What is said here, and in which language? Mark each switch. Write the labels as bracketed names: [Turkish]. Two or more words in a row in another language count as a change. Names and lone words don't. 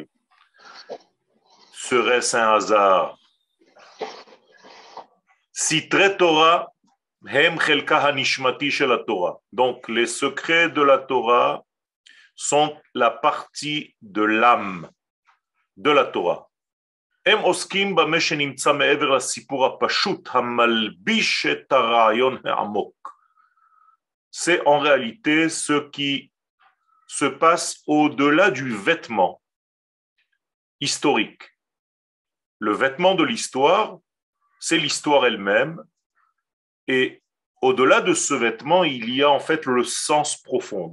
[French] Serait-ce un hasard? [Hebrew] סתרי תורה, הם חלקה הנשמתי של התורה. [French] Donc, les secrets de la Torah sont la partie de l'âme de la Torah. [Hebrew] הם עוסקים במה שנמצא מעבר לסיפור הפשוט המלביש את הרעיון העמוק. [French] C'est en réalité ce qui se passe au-delà du vêtement historique. Le vêtement de l'histoire, c'est l'histoire elle-même. Et au-delà de ce vêtement, il y a en fait le sens profond.